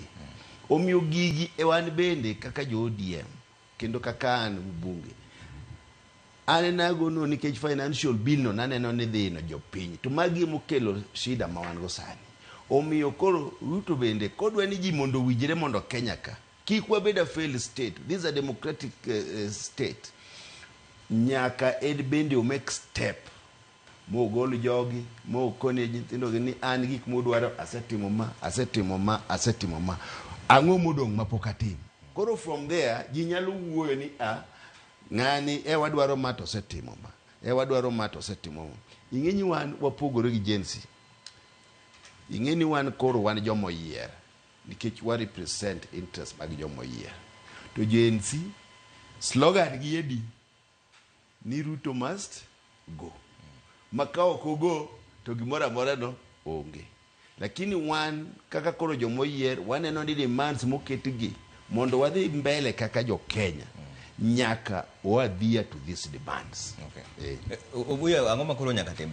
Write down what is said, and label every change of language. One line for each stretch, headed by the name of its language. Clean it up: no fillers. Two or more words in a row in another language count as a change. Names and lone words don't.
Luo (Kenya and Tanzania): Omiyo gigi e wan bende kaka jo ODM kendo kaka an bunge. Ane nagono nikech
English: financial bill
Luo (Kenya and Tanzania): no naneno ni dhino jopiny. To magi mokelo shida ma wan go sani. Omiyo koro Ruto bende kodwa ni ji mondo wijre mondo Kenya ka. Kik wabeda
English: failed state. This is a democratic state.
Luo (Kenya and Tanzania): Nyaka ed bende o
English: make step.
Luo (Kenya and Tanzania): Mo gol jogi, mo kone nyithindo ni an gik modwaro asetimo ma, asetimo ma, asetimo ma. Ang'o modong' mapok atim. Koro
English: from there
Luo (Kenya and Tanzania): ji nyalo wuoyo ni ng'ani wadwaro ma to setimo ma. Wadwaro ma to setimo ma. Ing'eni wan wapogore gi jensi. Ing'eni wan koro wan jomo yier. Nikech wa
English: represent interest
Luo (Kenya and Tanzania): mag jomo yier. To jensi slogan gi edi ni
English: Ruto must go.
Luo (Kenya and Tanzania): Makao kogo to gimora amora no onge. Lakini wan kaka koro jomo yier waneno ni demands moketgi mondo wadhi mbele kaka jo Kenya. Nyaka o
English: adhere to these demands.
Luo (Kenya and Tanzania): Okay. Obuya ang'o makoro nyaka timre?